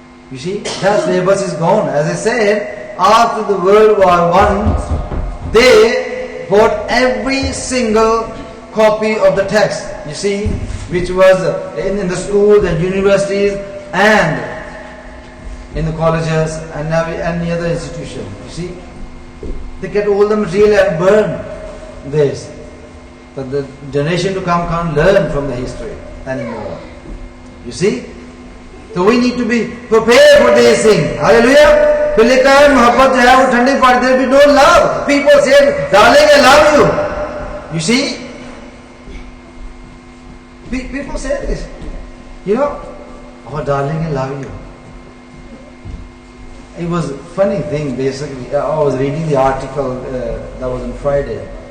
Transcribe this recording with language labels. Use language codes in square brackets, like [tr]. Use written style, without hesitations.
[en] You see, that syllabus is gone. As I said, after the World War I, they bought every single copy of the text, you see, which was in the schools and universities and in the colleges and any other institution. You see, they get all the material and burn this. But the generation to come can't learn from the history anymore. You see? So we need to be prepared for these things. Hallelujah! [hi] फिर लिखा है मोहब्बत जो है वो ठंडी पड़ती है. [en] We don't love. People say, darling, I love you. You see? People say this. You know, oh darling, I love you. It was a funny thing basically. I was reading the article that was on Friday.